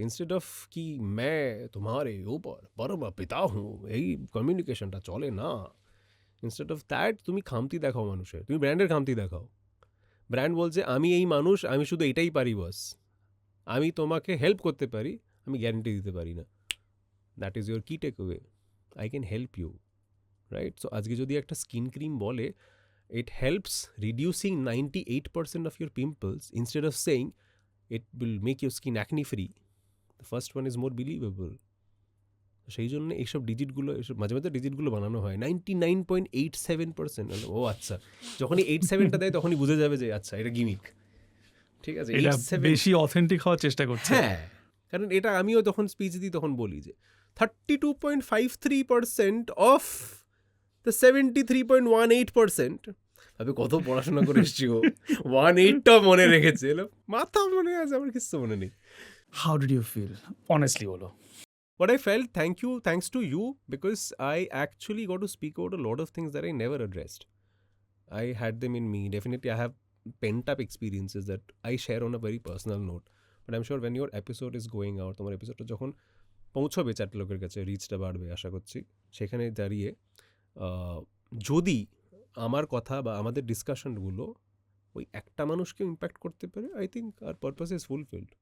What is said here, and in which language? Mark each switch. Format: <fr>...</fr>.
<bn>Instead of কি</bn> <hi>मैं तुम्हारे ऊपर परम पिता हूँ,</hi> <bn>এই কমিউনিকেশনটা চলে না।</bn> <en>instead of that</en> <bn>তুমি খামতি দেখাও মানুষের, তুমি ব্র্যান্ডের খামতি দেখাও। ব্র্যান্ড বলছে আমি এই মানুষ, আমি শুধু এটাই পারি, বস আমি তোমাকে হেল্প করতে পারি, আমি গ্যারেন্টি দিতে পারি না।</bn> <en>That is your key takeaway, I can help you, right. So</en> <bn>আজকে যদি একটা স্কিন ক্রিম বলে</bn> <en>it helps reducing 98% of your pimples, instead of saying it will make your skin acne free, the first one is more believable.</en> <bn>সেই জন্য এইসব ডিজিটগুলো, এইসব মাঝে মাঝে ডিজিটগুলো বানানো হয় 99.87%। ও আচ্ছা, যখনই 87টা দেয় তখনই বুঝে যাবে যে আচ্ছা এটা গিমিক, ঠিক আছে। বেশি অথেন্টিক হওয়ার চেষ্টা করছে। হ্যাঁ, কারণ এটা আমিও যখন স্পিচ দিই তখন বলি যে 32.53% অফ দ্য 73.18%। আমি কত পড়াশোনা করে এসেছি, ও 18টা মনে রেখেছে, মাথা মনে আছে, আমার কিছু মনে নেই।</bn> <en>How did you feel? Honestly</en> <bn>বলো।</bn> <en>What I felt, thanks to you, because I actually got to speak out a lot of things that I never addressed. I had them in me. Definitely I have pent up experiences that I share on a very personal note. But I'm sure when your episode is going out,</en> <bn>তোমার এপিসোডটা যখন পৌঁছবে 4টে লোকের কাছে, রিচটা বাড়বে আশা করছি, সেখানে দাঁড়িয়ে যদি আমার কথা বা আমাদের ডিসকাশনগুলো ওই একটা মানুষকে ইম্প্যাক্ট করতে পারে,</bn> <en>I think our purpose is fulfilled.</en>